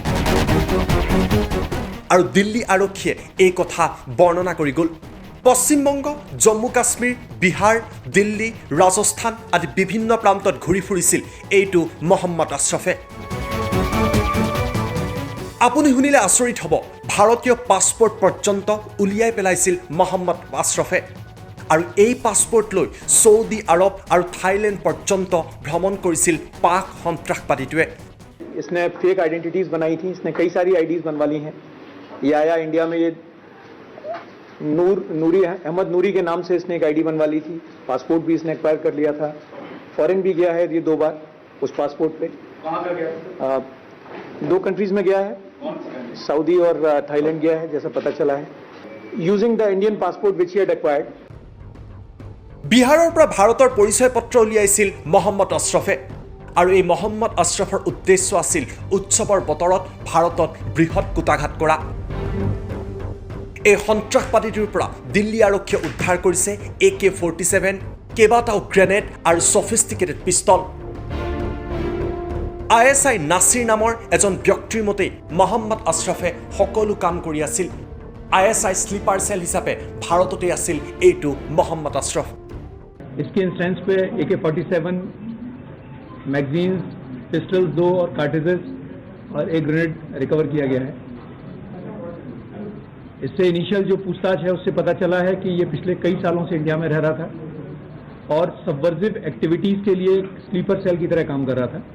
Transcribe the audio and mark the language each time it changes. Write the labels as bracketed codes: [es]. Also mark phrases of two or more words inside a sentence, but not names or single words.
[as] আৰু দিল্লী আৰক্ষীয়ে এই কথা বৰ্ণনা কৰি গ'ল পশ্চিমবংগ জম্মু কাশ্মীৰ বিহাৰ দিল্লী ৰাজস্থান আদি বিভিন্ন প্ৰান্তত ঘূৰি ফুৰিছিল এইটো মহম্মদ আশৰাফে আপুনি শুনিলে আচৰিত হ'ব ভাৰতীয় পাছপোৰ্ট পৰ্যন্ত উলিয়াই পেলাইছিল মহম্মদ আশৰাফে আৰু এই পাছপোৰ্ট লৈ সৌদি আৰব আৰু থাইলেণ্ড পৰ্যন্ত ভ্ৰমণ কৰিছিল পাক সন্ত্ৰাসবাদীটোৱে [hi] इसने [en] fake identities [hi] बनाई थी इसने कई सारी आईडीज बनवा ली हैं ये आया इंडिया में ये अहमद नूरी के नाम से इसने एक आईडी बनवा ली थी पासपोर्ट भी इसने एक्वायर कर लिया था फॉरेन भी गया है ये 2 बार उस पासपोर्ट पे कहाँ पर गया 2 कंट्रीज में गया है सऊदी और थाईलैंड गया है जैसा पता चला है [en] using the Indian passport which he had acquired [as] বিহাৰৰ পৰা ভাৰতৰ পৰিচয় পত্ৰ উলিয়াইছিল মহম্মদ আশৰাফে আৰু এই মহম্মদ আশৰাফৰ উদ্দেশ্য আছিল উৎসৱৰ বতৰত ভাৰতত বৃহৎ কুটাঘাত কৰা এই সন্ত্ৰাসবাদীটোৰ পৰা দিল্লী আৰক্ষীয়ে উদ্ধাৰ কৰিছে AK-47 কেইবাটাও গ্ৰেনেড আৰু [en] sophisticated pistol [as] আইএছআই নাছিৰ নামৰ এজন ব্যক্তিৰ মতে মহম্মদ আশৰাফে সকলো কাম কৰি আছিল আইএছআই [en] sleeper cell [as] হিচাপে ভাৰততে আছিল এইটো মহম্মদ আশৰাফ [hi] इसके इंस्टेंस पे AK-47 [en] magazines pistols [hi] 2 और कार्ट्रिजेस और एक ग्रेनेड रिकवर किया गया है इससे इनिशियल जो पूछताछ है उससे पता चला है कि ये पिछले कई सालों से इंडिया में रह रहा था और [en] subversive activities [hi] के लिए [en] sleeper cell [hi] की तरह काम कर रहा था